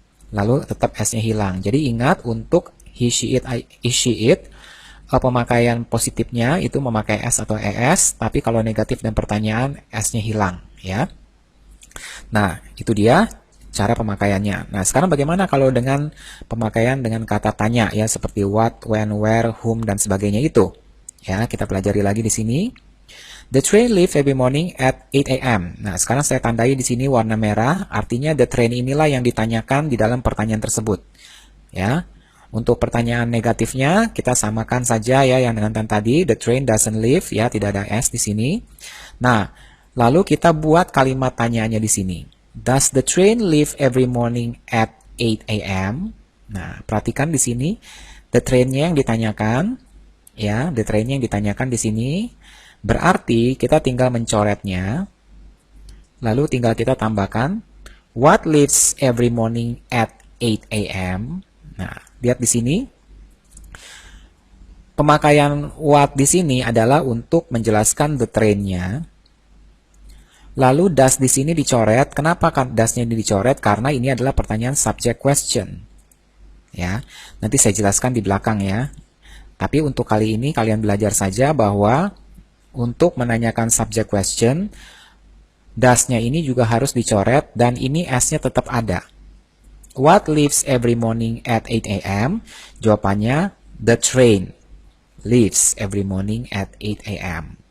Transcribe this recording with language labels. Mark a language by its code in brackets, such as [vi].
[id] Lalu tetap s-nya hilang. Jadi ingat untuk he, she, it, pemakaian positifnya itu memakai s atau es. Tapi kalau negatif dan pertanyaan s-nya hilang. Ya. Nah, itu dia cara pemakaiannya. Nah, sekarang bagaimana kalau dengan pemakaian dengan kata tanya ya, seperti what, when, where, whom, dan sebagainya itu. Ya, kita pelajari lagi di sini. [en] The train leaves every morning at 8 a.m. [id] Nah, sekarang saya tandai di sini warna merah, artinya the train inilah yang ditanyakan di dalam pertanyaan tersebut. Ya. Untuk pertanyaan negatifnya, kita samakan saja ya yang dengan tadi, [en] the train doesn't leave, [id] ya, tidak ada s di sini. Nah, lalu kita buat kalimat tanyaannya di sini. [en] Does the train leave every morning at 8 a.m.? [id] Nah, perhatikan di sini, the train-nya yang ditanyakan, ya, the train-nya yang ditanyakan di sini. Berarti kita tinggal mencoretnya, lalu tinggal kita tambahkan [en] what leaves every morning at 8 a.m. [id] Nah, lihat di sini. Pemakaian what di sini adalah untuk menjelaskan the train-nya. Lalu does di sini dicoret. Kenapa does-nya ini dicoret? Karena ini adalah pertanyaan subject question. Ya, nanti saya jelaskan di belakang ya. Tapi untuk kali ini kalian belajar saja bahwa untuk menanyakan subject question, does-nya ini juga harus dicoret dan ini s-nya tetap ada. [en] what leaves every morning at 8 a.m.? [id] Jawabannya [en] the train leaves every morning at 8 a.m.